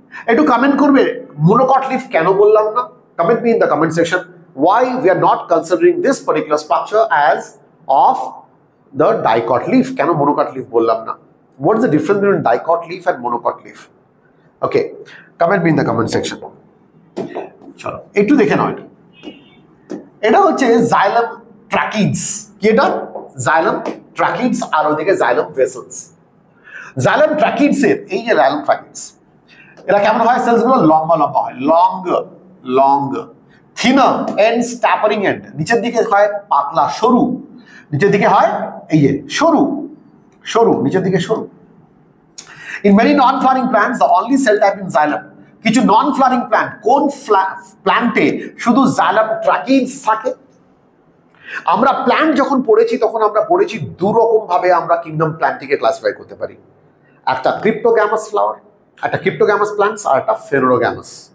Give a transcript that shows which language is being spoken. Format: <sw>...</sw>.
<bn>একটু কমেন্ট করবে মোনোকট লিফ কেন বললাম না?</bn> <en>Comment me in the comment section why we are not considering this particular structure as of the dicot leaf.</en> <bn>কেন monocot leaf বললাম না?</bn> <en>What is the difference between dicot leaf and monocot leaf? Okay, comment me in the comment section.</en> <bn>চলো একটু দেখে নাও। এটা হচ্ছে জাইলাম ট্রাকিডস। কি এটা? জাইলাম ট্রাকিডস, আর ওদিকে জাইলাম ভেসেলস। জাইলাম ট্রাকিডস এর এই যে জাইলাম ট্রাকিডস, এরা কেমন হয়? সেলস গুলো লম্বা হয়,</bn> <en>Long thinner ends, tapering end.</en> <bn>নিচের দিকে হয় পাতলা সরু, নিচের দিকে হয় এই যে সরু, নিচের দিকে সরু।</bn> <en>In many non-flowering plants, the only cell type in xylem.</en> <bn>কিছু নন ফ্লাওয়ারিং প্ল্যান্ট, কোন প্ল্যান্টে শুধু জাইলাম ট্রাকিডস থাকে? আমরা প্ল্যান্ট যখন পড়েছি তখন আমরা পড়েছি দু রকম ভাবে আমরা কিংডম প্ল্যান্টটিকে ক্লাসিফাই করতে পারি। একটা ক্রিপ্টোগ্যামাস ফ্লাওয়ার, একটা ক্রিপ্টোগ্যামাস প্ল্যান্টস, আর একটা ফেরোগ্যামাস।</bn>